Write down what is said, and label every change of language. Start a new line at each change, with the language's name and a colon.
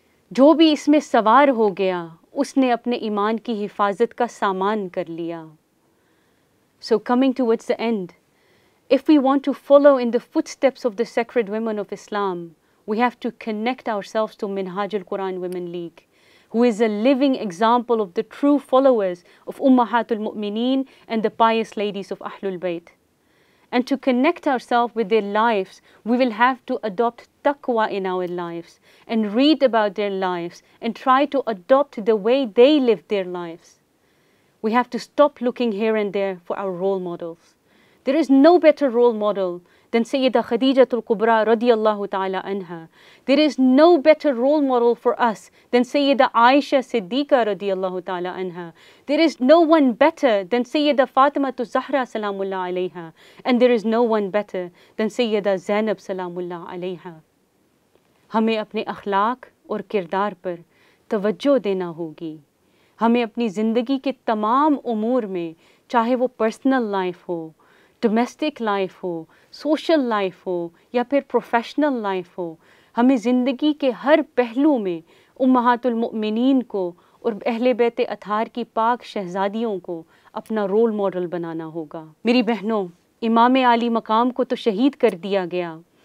Urdu: جو بھی اس میں سوار ہو گیا اس نے اپنے ایمان کی حفاظت کا سامان کر لیا۔
English: So coming towards the end, if we want to follow in the footsteps of the sacred women of Islam, we have to connect ourselves to Minhaj al-Quran Women League, who is a living example of the true followers of Ummahatul Mu'mineen and the pious ladies of Ahlul Bayt. And to connect ourselves with their lives, we will have to adopt taqwa in our lives and read about their lives and try to adopt the way they live their lives. We have to stop looking here and there for our role models. There is no better role model than Sayyida Khadijatul Kubra radiyallahu ta'ala anha. There is no better role model for us than Sayyida Aisha Siddiqa radiyallahu ta'ala anha. There is no one better than Sayyida Fatimatu Zahra salamullah alayha. And there is no one better than Sayyida Zainab salamullah alayha.
Urdu: ہمیں اپنے اخلاق اور کردار پر توجہ دینا ہوگی۔ ہمیں اپنی زندگی کے تمام امور میں، چاہے وہ پرسنل لائف ہو، ڈومیسٹک لائف ہو، سوشل لائف ہو یا پھر پروفیشنل لائف ہو، ہمیں زندگی کے ہر پہلو میں امہات المؤمنین کو اور اہل بیت اطہار کی پاک شہزادیوں کو اپنا رول ماڈل بنانا ہوگا۔ میری بہنوں، امام عالی مقام کو تو شہید کر دیا گیا،